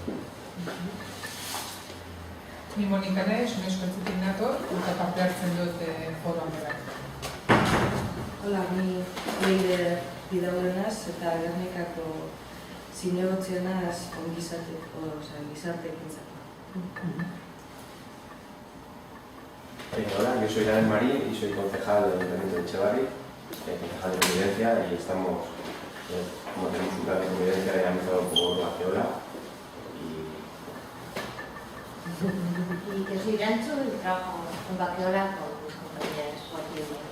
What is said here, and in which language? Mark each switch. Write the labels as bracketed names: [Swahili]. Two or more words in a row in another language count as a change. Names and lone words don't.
[Basque] Ni Monika naiz, Unescotik nator, eta parte hartzen dut foroan berak. Hola, ni Leider Bidaurenaz eta Gernikako zinegotzienaz gizarteekintzako. [Spanish] Hola, yo soy Daniel Marín y soy concejal del Ayuntamiento de Etxebarri, concejal de convivencia, y estamos, como tenemos un plan de convivencia dinamizado por Bakeola. Y yo soy Gancho y trabajo en Bakeola con mis compañeras aquí